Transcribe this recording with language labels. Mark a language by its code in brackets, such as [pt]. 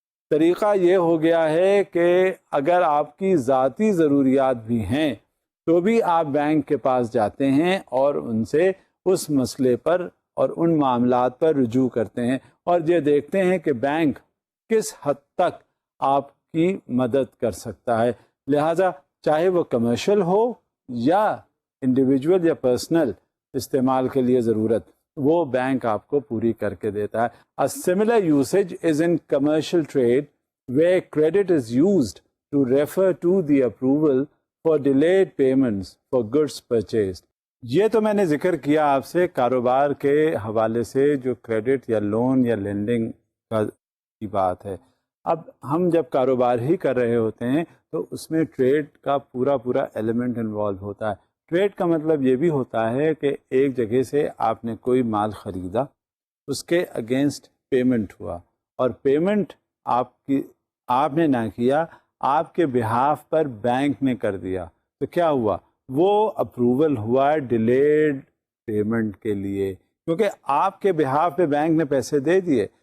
[ur] طریقہ یہ ہو گیا ہے کہ اگر آپ کی ذاتی ضروریات بھی ہیں تو بھی آپ بینک کے پاس جاتے ہیں اور ان سے اس مسئلے پر اور ان معاملات پر رجوع کرتے ہیں، اور یہ دیکھتے ہیں کہ بینک کس حد تک آپ کی مدد کر سکتا ہے. لہٰذا چاہے وہ کمرشل ہو یا انڈیویجول یا پرسنل استعمال کے لیے ضرورت، وہ بینک آپ کو پوری کر کے دیتا ہے. [en] A similar usage is in commercial trade where credit is used to refer to the approval for delayed payments for goods purchased. [ur] یہ تو میں نے ذکر کیا آپ سے کاروبار کے حوالے سے جو کریڈٹ یا لون یا لینڈنگ کی بات ہے. اب ہم جب کاروبار ہی کر رہے ہوتے ہیں تو اس میں ٹریڈ کا پورا ایلیمنٹ انوالو ہوتا ہے. ٹریڈ کا مطلب یہ بھی ہوتا ہے کہ ایک جگہ سے آپ نے کوئی مال خریدا، اس کے اگینسٹ پیمنٹ ہوا، اور پیمنٹ آپ نے نہ کیا، آپ کے بہاف پر بینک نے کر دیا، تو کیا ہوا؟ وہ اپروول ہوا ڈیلیڈ پیمنٹ کے لیے، کیونکہ آپ کے بہاف پہ بینک نے پیسے دے دیے.